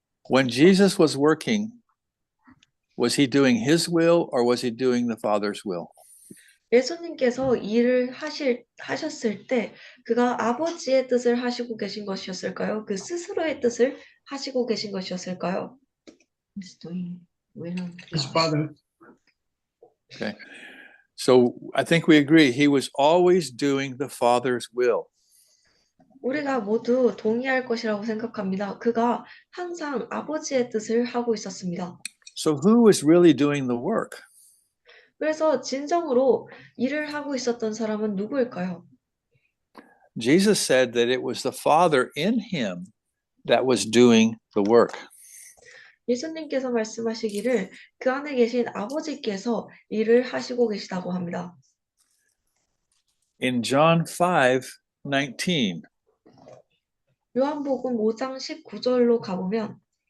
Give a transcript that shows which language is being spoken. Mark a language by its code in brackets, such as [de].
[en] When Jesus was working, was He doing His will or was He doing the Father's will? [ko] 예수님께서 일을 하셨을 때 그가 아버지의 뜻을 하시고 계신 것이었을까요? 그 스스로의 뜻을 하시고 계신 것이었을까요? [en] He's doing will of His God. father. Okay. So I think we agree He was always doing the Father's will. [ko] 우리가 모두 동의할 것이라고 생각합니다. 그가 항상 아버지의 뜻을 하고 있었습니다. [en] So who was really doing the work? [ko] 그래서 진정으로 일을 하고 있었던 사람은 누구일까요? [en] Jesus said that it was the Father in Him that was doing the work. [ko] 예수님께서 말씀하시기를 그 안에 계신 아버지께서 일을 하시고 계시다고 합니다. [en] In John 5:19, [ko] 요한복음 5장 19절로 가보면